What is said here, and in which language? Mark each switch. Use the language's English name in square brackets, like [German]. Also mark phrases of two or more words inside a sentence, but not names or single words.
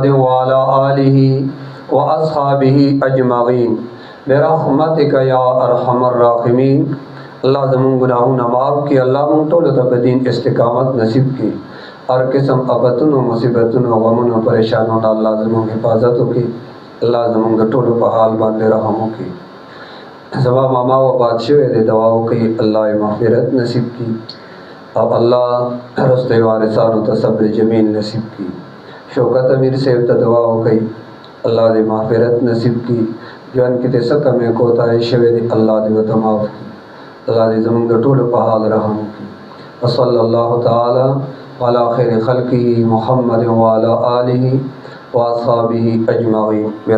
[Arabic] وعلا آلہ واصحابہ اجمعین برحمتک یا ارحم الراحمین [Pashto] اللہ زمون گناہونا معاف کی اللہ مون ټولو ته په دین استقامت نصیب کی ہر قسم آفتونو مصیبتونو غمونو پریشانونو اللہ زمون حفاظت کی اللہ زمون د ټولو په حال باندې رحم وکړي زما ماما وفات شوی دی دعا وکړي الله یې مغفرت نصیب کړي او الله رسته وارثانو ته صبر جمیل نصیب کړي شوکت امیر صاحب ته دعا وکړي الله دې مغفرت نصیب کړي جوان کې ته څه کمې کوتاهي شوی دی الله دې ورته معاف کړي اللہ دې زمونږ د ټولو په حال رحم وکړي [Arabic] وصلی الله تعالی علی خیر خلقه محمد وعلى آله واصحابه اجمعین.